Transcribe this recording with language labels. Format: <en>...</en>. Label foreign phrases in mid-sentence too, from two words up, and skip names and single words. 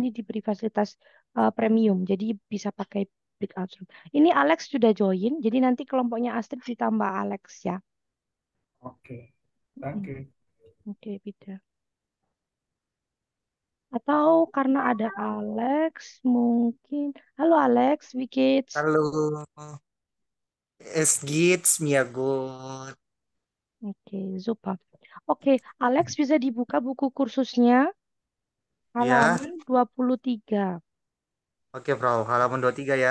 <id>sini diberi fasilitas premium, jadi bisa pakai</id> <en>breakout room.</en> <id>Ini Alex sudah join, jadi nanti kelompoknya Astrid ditambah Alex ya. oke. Mm,</id> <de>Danke.</de> <id>Oke, beda. Atau karena ada Alex, mungkin.</id> <de>Halo Alex, wie geht's? Hallo, es geht's mir gut.</de> <id>Oke, super. Oke, Alex bisa dibuka buku kursusnya Ya, halaman 23. oke Bro, halaman 23 ya.</id>